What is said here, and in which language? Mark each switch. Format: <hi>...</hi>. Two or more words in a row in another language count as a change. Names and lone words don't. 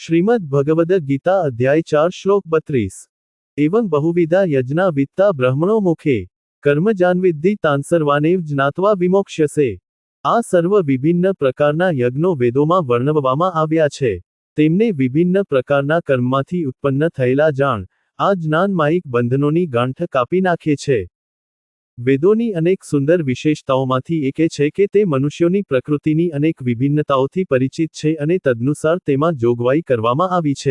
<sa>श्रीमद् भगवद गीता अध्याय 4 श्लोक 32 एवं बहुविधा यज्ञा वित्ता ब्रह्मणो मुखे कर्मजान्विद्धि तान् सर्वानेव ज्ञात्वा विमोक्ष्यसे।</sa> <gu>આ સર્વ વિભિન્ન પ્રકારના યજ્ઞો વેદોમાં વર્ણવવામાં આવ્યા છે. તેમને વિભિન્ન પ્રકારના કર્મમાંથી ઉત્પન્ન થયેલા જાણ, આ જ્ઞાન માયિક બંધનોની ગાંઠ કાપી નાખે છે. વેદોની અનેક સુંદર વિશેષતાઓમાંથી એક એ છે કે તે મનુષ્યોની પ્રકૃતિની અનેક વિભિન્નતાઓથી પરિચિત છે અને તદનુસાર તેમાં જોગવાઈ કરવામાં આવી છે.</gu>